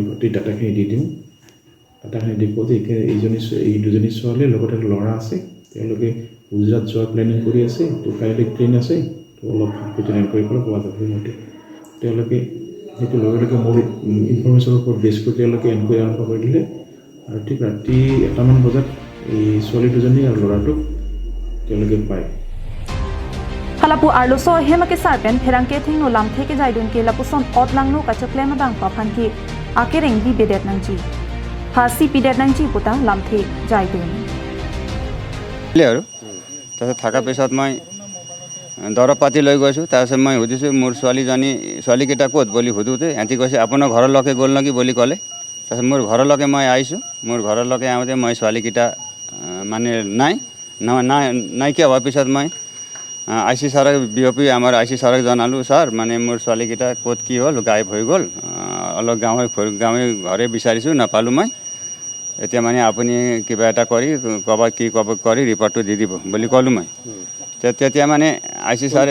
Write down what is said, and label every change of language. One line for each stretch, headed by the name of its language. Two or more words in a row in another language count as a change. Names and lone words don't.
Assamese: গোটেই ডাটাখিনি দি দিওঁ ডাটাখিনি দেখুৱাওঁ যে এই দুজনী ছোৱালীৰ লগত এটা ল'ৰা আছে তেওঁলোকে গুজৰাট যোৱাৰ প্লেনিং কৰি আছে তো কাইলৈ ট্ৰেইন আছে তো অলপ ভালকৈ এনকুৱাৰী কৰি পোৱা যাব সেইমতে তেওঁলোকে সেইটো লগে লগে মোৰ ইনফৰ্মেশ্যনৰ ওপৰত বেছ কৰি তেওঁলোকে এনকুৱাৰী আৰম্ভ কৰি দিলে আৰু ঠিক ৰাতি 1মান বজাত এই ছোৱালী দুজনী আৰু ল'ৰাটোক তেওঁলোকে পায়
Karbi: Halapu Arloso hemake sarpen pherangke thingno lamthe ke jaidun ke lapuson otlangno kachoklema bangphu aphan ki akereng bi bedet nangji hasi pidet nangji puta lamthe jaidun
Assamese: আৰু তাৰপিছত থাকা পিছত মই দৰৱ পাতি লৈ গৈছোঁ তাৰপিছত মই সুধিছোঁ মোৰ ছোৱালীকেইটা ক'ত বুলি সোধোতে সিহঁতি কৈছে আপোনাৰ ঘৰলৈকে গ'ল নেকি বুলি ক'লে তাৰপিছত মোৰ ঘৰলৈকে মই আহিছোঁ মোৰ ঘৰলৈকে আহোঁতে মই ছোৱালীকেইটা মানে নাইকিয়া হোৱাৰ পিছত মই IC ছাৰক বিয়পি আমাৰ IC ছাৰক জনালোঁ ছাৰ মানে মোৰ ছোৱালীকেইটা ক'ত কি হ'ল গায়ব হৈ গ'ল অলপ গাঁৱে ঘৰে বিচাৰিছোঁ নাপালোঁ মই এতিয়া মানে আপুনি কিবা এটা কৰি ক'ব কৰি ৰিপৰ্টটো দি দিব বুলি ক'লোঁ মই তেতিয়া মানে IC ছাৰে